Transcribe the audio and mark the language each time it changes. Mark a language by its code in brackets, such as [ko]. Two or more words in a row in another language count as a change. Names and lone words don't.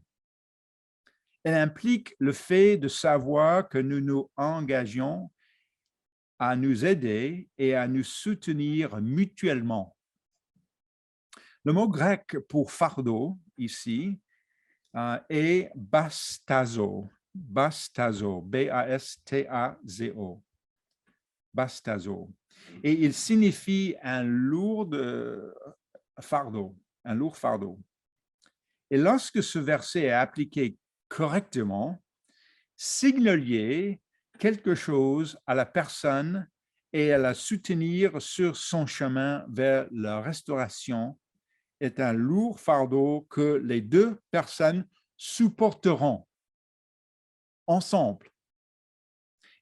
[fr] Elle implique le fait de savoir que nous nous engageons à nous aider et à nous soutenir mutuellement. Le mot grec pour fardeau ici est bastazo. Bastazo, B-A-S-T-A-Z-O. Bastazo. Et il signifie un lourd fardeau, un lourd fardeau. Et lorsque ce verset est appliqué correctement, signaler quelque chose à la personne et à la soutenir sur son chemin vers la restauration est un lourd fardeau que les deux personnes supporteront ensemble.